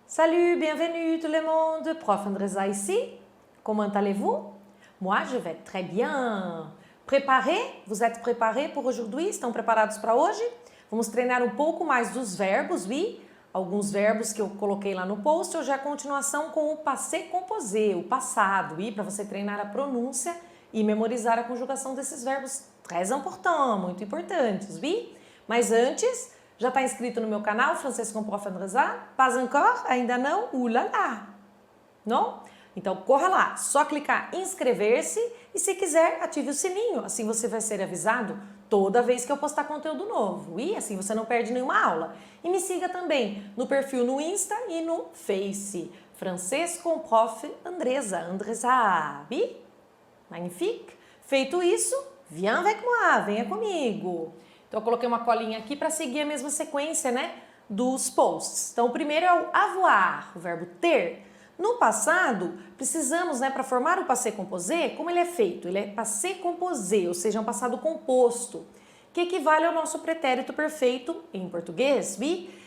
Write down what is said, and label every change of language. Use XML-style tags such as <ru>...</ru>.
<fr>Salut, bienvenue tout le monde, prof Andresa ici. Comment allez-vous? Moi, je vais très bien. Preparé? Vous êtes preparés por aujourd'hui?</fr> <pt>Estão preparados para hoje? Vamos treinar um pouco mais dos verbos, oui? Alguns verbos que eu coloquei lá no post, hoje é a continuação com o passé composé, o passado, oui? Para você treinar a pronúncia e memorizar a conjugação desses verbos</pt> <fr>très importants,</fr> <pt>muito importantes, oui? Mas antes, já está inscrito no meu canal, Francês com Prof. Andresa?</pt> <fr>Pas encore?</fr> <pt>Ainda não? Ulala! Não? Então, corra lá, só clicar em inscrever-se e se quiser, ative o sininho, assim você vai ser avisado toda vez que eu postar conteúdo novo e assim você não perde nenhuma aula. E me siga também no perfil no Insta e no Face, Francês com Prof.</pt> <fr>Andresa, oui? Magnifique!</fr> <pt>Feito isso,</pt> <fr>viens avec moi,</fr> <pt>venha comigo. Então, eu coloquei uma colinha aqui para seguir a mesma sequência, né, dos posts. Então, o primeiro é o avoir, o verbo ter. No passado, precisamos, né, para formar o passé composé, como ele é feito? Ele é passé composé, ou seja, um passado composto, que equivale ao nosso pretérito perfeito em português, oui?</pt>